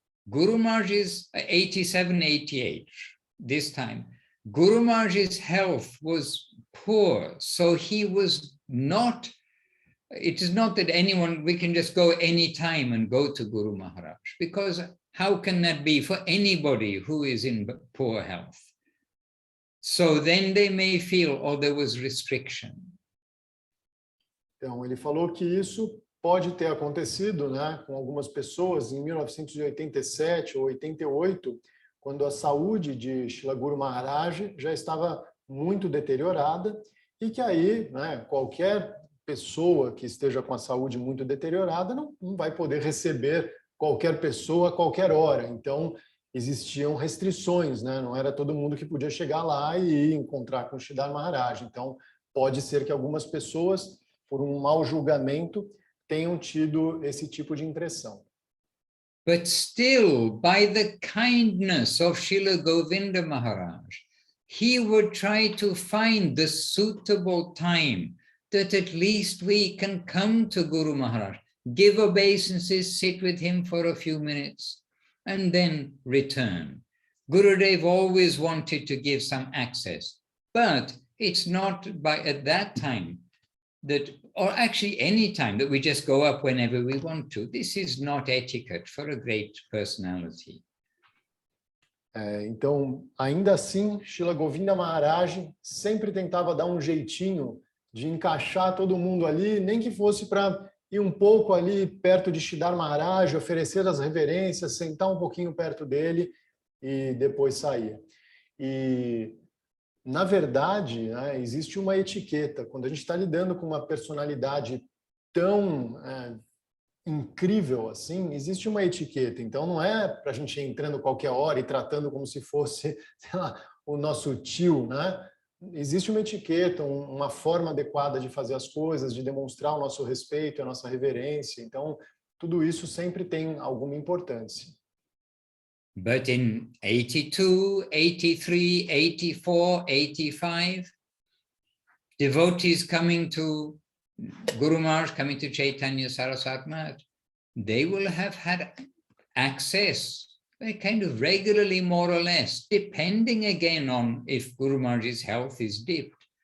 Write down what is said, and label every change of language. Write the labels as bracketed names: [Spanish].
[English] Guru Maharaj's 87, 88, this time, Guru Maharaj's health was poor, so he was not, it is not that anyone, we can just go any time and go to Guru Maharaj, because how can that be for anybody who is in poor health? So then they may feel, oh, there was restriction. [Portuguese] Então, ele falou que isso pode ter acontecido, né, com algumas pessoas em 1987 ou 88, quando a saúde de Srila Guru Maharaj já estava muito deteriorada e que aí, né, qualquer pessoa que esteja com a saúde muito deteriorada não vai poder receber qualquer pessoa a qualquer hora. Então, existiam restrições, né? Não era todo mundo que podia chegar lá e encontrar com Sridhar Maharaj. Então, pode ser que algumas pessoas, por um mau julgamento, tenham tido esse tipo de impressão. [English] But still, by the kindness of Srila Govinda Maharaj, he would try to find the suitable time that at least we can come to Guru Maharaj, give obeisances, sit with him for a few minutes, and then return. Gurudev always wanted to give some access, but it's not at that time that, or actually any time, that we just go up whenever we want to. This is not etiquette for a great personality. [Portuguese] Então, ainda assim, Srila Govinda Maharaj sempre tentava dar um jeitinho de encaixar todo mundo ali, nem que fosse para ir um pouco ali perto de Sridhar Maharaj, oferecer as reverências, sentar um pouquinho perto dele. e depois saía. E, na verdade, né, existe uma etiqueta. Quando a gente está lidando com uma personalidade tão incrível assim, existe uma etiqueta. Então, não é para a gente ir entrando qualquer hora e tratando como se fosse, sei lá, o nosso tio, né? Existe uma etiqueta, uma forma adequada de fazer as coisas, de demonstrar o nosso respeito, a nossa reverência. Então, tudo isso sempre tem alguma importância. [English] But in 82, 83, 84, 85, devotees coming to Guru Maharaj, coming to Chaitanya Saraswati Math, they will have had access kind of regularly, more or less, depending again on if Guru Maharaj's health is dipped.